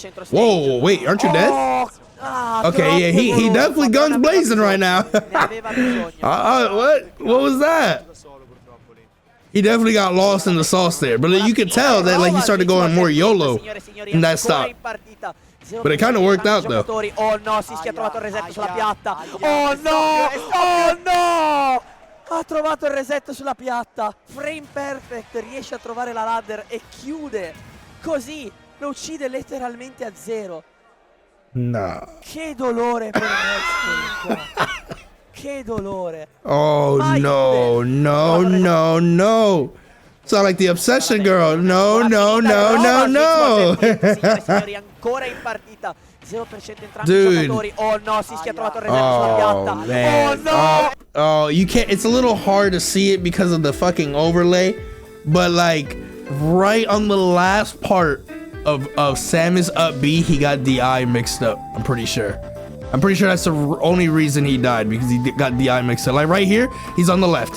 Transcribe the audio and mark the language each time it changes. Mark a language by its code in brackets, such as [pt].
[en] Whoa, wait, aren't you dead? Okay, yeah, he definitely guns blazing right now. What was that? He definitely got lost in the sauce there, but you could tell that like he started going more YOLO in that stop. But it kind of worked out though. [it] Oh no, Sisqui ha trovato il reset sulla piatta. Oh no! Oh no! Ha trovato il reset sulla piatta. Frame perfect, riesce a trovare la ladder e chiude. Così lo uccide letteralmente a 0. No. Che dolore per Mezcaul. Che dolore. [en] Oh, no, no, no, no. Sound like the obsession girl. No, no, no, no, no. [it] Signori, ancora in partita. 0% entrambi i giocatori. Oh no, Sisqui ha trovato il reset sulla piatta. [en] Man. Oh no. Oh, you can't. It's a little hard to see it because of the fucking overlay. But like right on the last part of Samus up B, he got DI mixed up. I'm pretty sure. That's the only reason he died, because he got DI mixed up. Like right here, he's on the left.